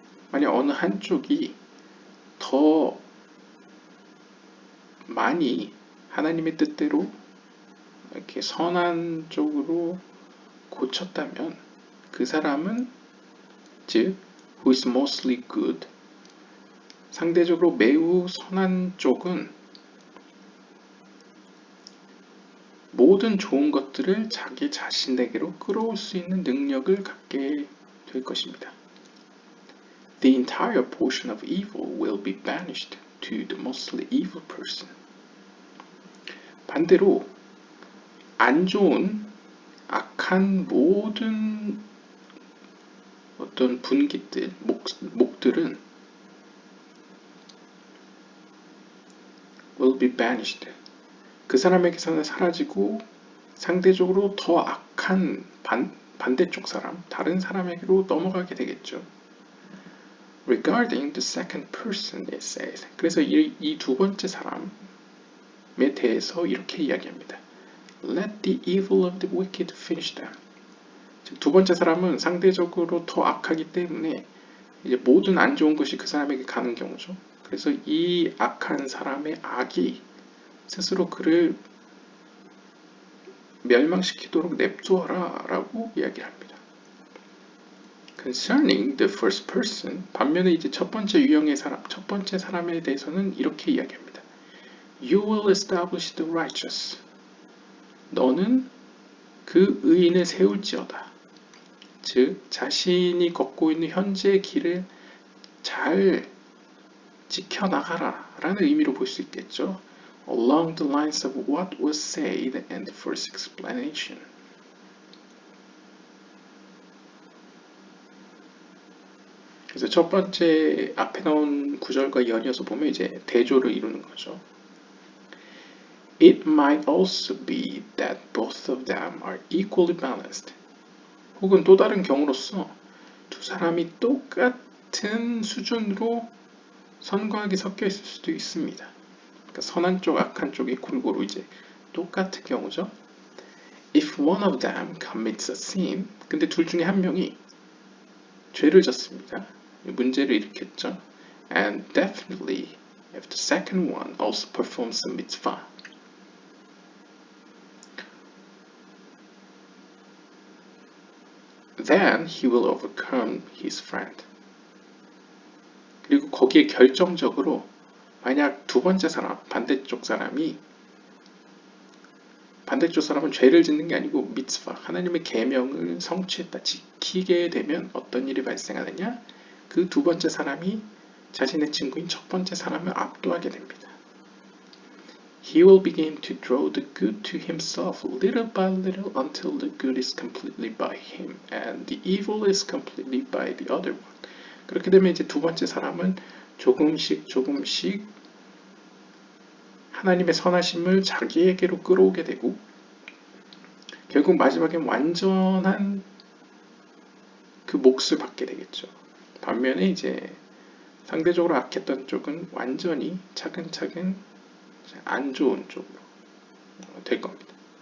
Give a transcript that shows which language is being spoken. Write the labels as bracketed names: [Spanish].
[Korean] 만약 어느 한쪽이 더 많이 하나님의 뜻대로 이렇게 선한 쪽으로 고쳤다면 그 사람은 즉 [English] who is mostly good [Korean] 상대적으로 매우 선한 쪽은 모든 좋은 것들을 자기 자신에게로 끌어올 수 있는 능력을 갖게 될 것입니다. [English] The entire portion of evil will be banished to the mostly evil person. [Korean] 반대로 안 좋은 악한 모든 어떤 분기들, 목들은 [English] will be banished. [Korean] 그 사람에게서는 사라지고 상대적으로 더 악한 반대쪽 사람, 다른 사람에게로 넘어가게 되겠죠. [English] Regarding the second person, it says. [Korean] 그래서 이 두 번째 사람에 대해서 이렇게 이야기합니다. [English] Let the evil of the wicked finish them. [Korean] 즉, 두 번째 사람은 상대적으로 더 악하기 때문에 이제 모든 안 좋은 것이 그 사람에게 가는 경우죠. 그래서 이 악한 사람의 악이 스스로 그를 멸망시키도록 냅두어라 라고 이야기를 합니다. [English] Concerning the first person, [Korean] 반면에 이제 첫 번째 유형의 사람, 첫 번째 사람에 대해서는 이렇게 이야기합니다. [English] You will establish the righteous. [Korean] 너는 그 의인을 세울지어다. 즉, 자신이 걷고 있는 현재의 길을 잘 지켜나가라 라는 의미로 볼 수 있겠죠. [English] Along the lines of what was said in the first explanation. [Korean] 그래서 첫 번째 앞에 나온 구절과 연이어서 보면 이제 대조를 이루는 거죠. [English] It might also be that both of them are equally balanced. [Korean] 혹은 또 다른 경우로서 두 사람이 똑같은 수준으로 선과 악이 섞여 있을 수도 있습니다. 그러니까 선한 쪽, 악한 쪽이 골고루 이제 똑같은 경우죠. [English] If one of them commits a sin, [Korean] 근데 둘 중에 한 명이 죄를 졌습니다. 문제를 일으켰죠. [English] And definitely, if the second one also performs a mitzvah. Then he will overcome his friend. [Korean] 그리고 거기에 결정적으로 만약 두 번째 사람, 반대쪽 사람은 죄를 짓는 게 아니고 미tzvah, 하나님의 계명을 성취했다, 지키게 되면 어떤 일이 발생하느냐? 그 두 번째 사람이 자신의 친구인 첫 번째 사람을 압도하게 됩니다. [English] He will begin to draw the good to himself little by little until the good is completely by him and the evil is completely by the other one. [Korean] 그렇게 되면 이제 두 번째 사람은 조금씩 하나님의 선하심을 자기에게로 끌어오게 되고 결국 마지막엔 완전한 그 몫을 받게 되겠죠. 반면에 이제 상대적으로 악했던 쪽은 완전히 차근차근 안 좋은 쪽으로 될 겁니다.